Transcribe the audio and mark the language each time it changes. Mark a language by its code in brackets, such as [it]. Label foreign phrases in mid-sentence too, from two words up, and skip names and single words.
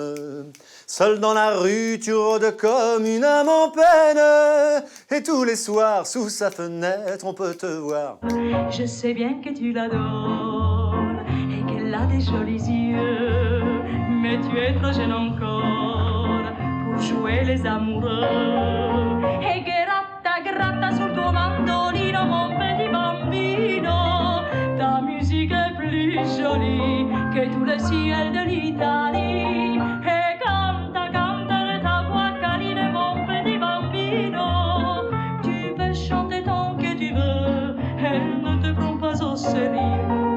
[fr] Seul dans la rue, tu rôdes comme une âme en peine. Et tous les soirs, sous sa fenêtre, on peut te voir. Je sais bien que tu l'adores et qu'elle a des jolis yeux, mais tu es trop jeune encore pour jouer les amoureux. [it] Et gratta, gratta sul tuo mandolino, [fr] mon petit bambino. Ta musique est plus jolie que tout le ciel de l'Italie. Et [it] canta, canta [fr] de ta voix câline, mon petit bambino. Tu peux chanter tant que tu veux, elle ne te prend pas au sérieux.